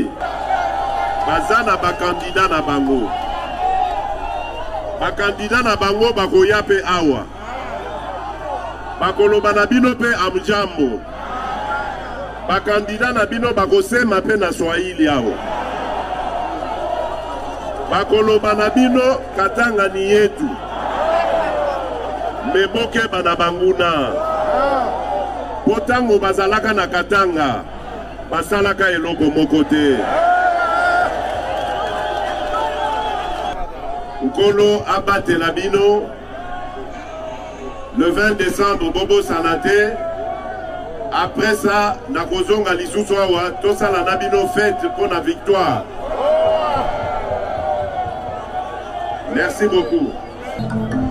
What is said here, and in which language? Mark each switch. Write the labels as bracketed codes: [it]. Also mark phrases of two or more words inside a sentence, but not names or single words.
[ln] Baza na bakandida na bango, bakandida na bango bakoya pe awa, bakoloba na bino pe amjambo, bakandida na bino bakosema pe na Swahili awa, bakoloba na bino [sw] Katanga ni yetu, [ln] meboke bana banguna. Potango bazalaka na Katanga, basalaka eloko moko te. Nkolo abatela bino, [fr] le 20 décembre [ln] Bobo Sanate. Après ça, nakozonga lisusu awa tosala na bino [fr] fête pour la victoire. Merci beaucoup.